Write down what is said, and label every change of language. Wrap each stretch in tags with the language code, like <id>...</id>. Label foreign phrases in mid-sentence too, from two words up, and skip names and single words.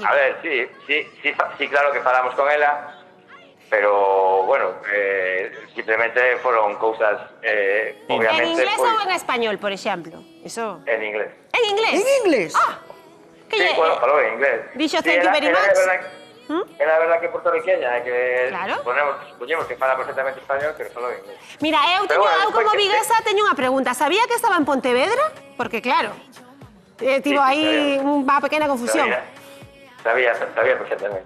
<gl>A ver, sí, claro que falamos con ela, pero, bueno, simplemente foron cousas, obviamente... En inglés ou en español, por exemplo? Eso... En inglés. En inglés? En inglés? Ah! Sí, bueno, falou en inglés. Dixo</gl> <en>thank you very much.</en> <gl>É a verdad que puertorriqueña, que Claro. supoñemos que fala perfectamente español, pero falou en inglés. Mira, eu como viguesa teño unha pregunta. Sabía que estaba en Pontevedra? Porque, claro, tivo aí unha pequena confusión. Sabía perfectamente.</gl>